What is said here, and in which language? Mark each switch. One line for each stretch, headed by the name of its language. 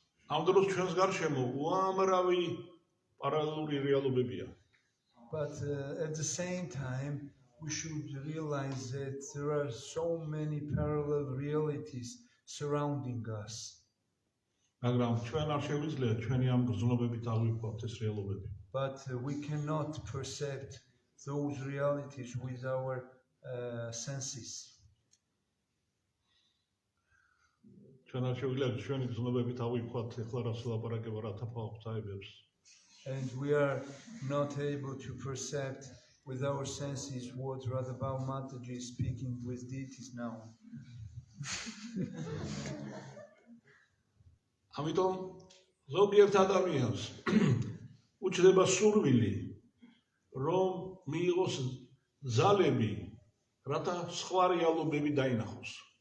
Georgian: ამ დროს ჩვენს გარშემო უამრავი პარალელური რეალობებია.
English: But at the same time, we should realize that there are so many parallel realities surrounding us.
Georgian: მაგრამ ჩვენ არ შეგვიძლია ჩვენი ამ გრძნობებით ავიქვათ ეს რეალობები.
English: But we cannot perceive those realities with our senses.
Georgian: ჩვენ არ შეგვიძლია ჩვენი გრძნობებით ავიქვათ ეხლა რაც ლაპარაკება რა თაფაობს აიბებს.
English: And we are not able to perceive with our senses what Radhabhav Mataji is speaking with deities now.
Georgian: ამიტომ ზოგიერთ ადამიანს უჩნდება სურვილი რომ მიიღოს ძალები რათა სხვა რეალობები დაინახოს.